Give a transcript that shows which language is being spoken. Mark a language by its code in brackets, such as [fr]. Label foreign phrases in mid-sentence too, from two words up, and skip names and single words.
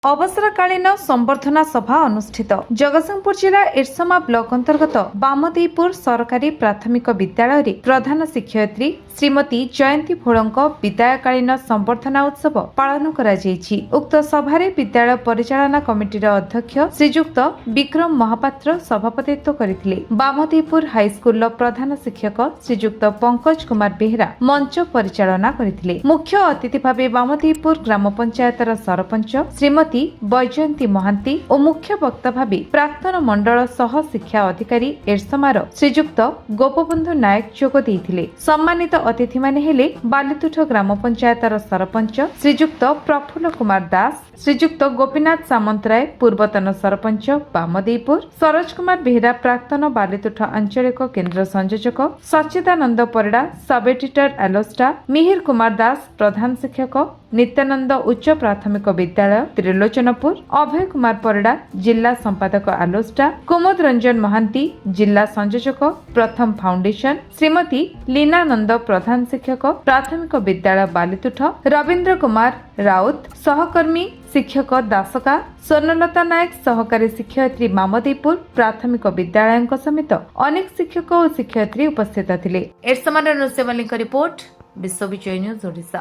[or] ଅବସରକାଳୀନ ସମ୍ବର୍ଦ୍ଧନା ସଭା ଅନୁଷ୍ଠିତ ଜଗତସିଂହପୁର ଜିଲ୍ଲା ଏରସମା ବ୍ଲକ ଅନ୍ତର୍ଗତ ବାମଦେଇପୁର ସରକାରୀ ପ୍ରାଥମିକ ବିଦ୍ୟାଳୟ ରେ ପ୍ରଧାନ ଶିକ୍ଷୟିତ୍ରୀ ଶ୍ରୀମତୀ ଜୟନ୍ତୀ ଭୋଲଙ୍କ ବିଦାୟକାଳୀନ ସମ୍ବର୍ଦ୍ଧନା ଉତ୍ସବ ପାଳନ କରା ଯାଇଛି। ଉକ୍ତ ସଭାରେ ବିଦ୍ୟାଳୟ ପରିଚାଳନା କମିଟିର ଅଧ୍ୟକ୍ଷ ଶ୍ରୀଯୁକ୍ତ ବିକ୍ରମ ମହାପାତ୍ର ସଭାପତିତ୍ୱ କରିଥିଲେ। ବାମଦେଇପୁର ହାଇସ୍କୁଲ ପ୍ରଧାନ ଶିକ୍ଷକ ଶ୍ରୀଯୁକ୍ତ ପଙ୍କଜ କୁମାର ବେହେରା ମଞ୍ଚ ପରିଚାଳନା କରିଥିଲେ। ମୁଖ୍ୟ ଅତିଥି ଭାବେ ବାମଦେଇପୁର ଗ୍ରାମ ପଞ୍ଚାୟତର ସରପଞ୍ଚ ଶ୍ରୀମତୀ ବୈଜୟନ୍ତୀ ମହାନ୍ତି ଔର ମୁଖ୍ୟ ବକ୍ତା ଭାବେ ପ୍ରାକ୍ତନ ମଣ୍ଡଳ ସହ ଶିକ୍ଷା ଅଧିକାରୀ ଏରସମାର ଶ୍ରୀଯୁକ୍ତ ଗୋପବନ୍ଧୁ ନାୟକ ଯୋଗ ଦେଇଥିଲେ। ସମ୍ମାନିତ ଅତିଥି ମାନେ ହେଲେ ବାଲିତୁଠ ଗ୍ରାମ ପଞ୍ଚାୟତର ସରପଞ୍ଚ ଶ୍ରୀଯୁକ୍ତ ପ୍ରଫୁଲ୍ଲ କୁମାର ଦାସ, ଶ୍ରୀଯୁକ୍ତ ଗୋପୀନାଥ ସାମନ୍ତରାୟ ପୂର୍ବତନ ସରପଞ୍ଚ ବାମଦେଇପୁର, ସରୋଜ କୁମାର ବେହେରା ପ୍ରାକ୍ତନ ବାଲିତୁଠ ଆଞ୍ଚଳିକ କେନ୍ଦ୍ର ସଂଯୋଜକ, ସଚ୍ଚିଦାନନ୍ଦ ପରିଡ଼ା [en] sub editor [or] ଏଲୋସ୍ଟା, ମିହିର କୁମାର ଦାସ ପ୍ରଧାନ ଶିକ୍ଷକ, ନିତ୍ୟାନନ୍ଦ ଉଚ୍ଚ ପ୍ରାଥମିକ ବିଦ୍ୟାଳୟ ତ୍ରିଲୋଚନପୁର, ଅଭୟ କୁମାର ପରିଡ଼ା ଜିଲ୍ଲା ସମ୍ପାଦକ ଆଲୋସ୍ଟା, କୁମୁଦ ରଞ୍ଜନ ମହାନ୍ତି ଜିଲ୍ଲା ସଂଯୋଜକ ପ୍ରଥମ ଫାଉଣ୍ଡେସନ, ଶ୍ରୀମତୀ ଲୀନାନନ୍ଦ ପ୍ରଧାନ ଶିକ୍ଷକ ପ୍ରାଥମିକ ବିଦ୍ୟାଳୟ ବାଲିତୁଠ, ରବୀନ୍ଦ୍ର କୁମାର ରାଉତ ସହକର୍ମୀ ଶିକ୍ଷକ ଦାସକା, ସ୍ୱର୍ଣ୍ଣଲତା ନାୟକ ସହକାରୀ ଶିକ୍ଷୟିତ୍ରୀ ବାମଦେଇପୁର ପ୍ରାଥମିକ ବିଦ୍ୟାଳୟ ସମେତ ଅନେକ ଶିକ୍ଷକ ଔର ଶିକ୍ଷୟିତ୍ରୀ ଉପସ୍ଥିତ ଥିଲେ। ଏରସମାର ନୁସେବଲି ରିପୋର୍ଟ ବିଶ୍ୱ ବିଜୟ ନ୍ୟୁଜ ଓଡ଼ିଶା।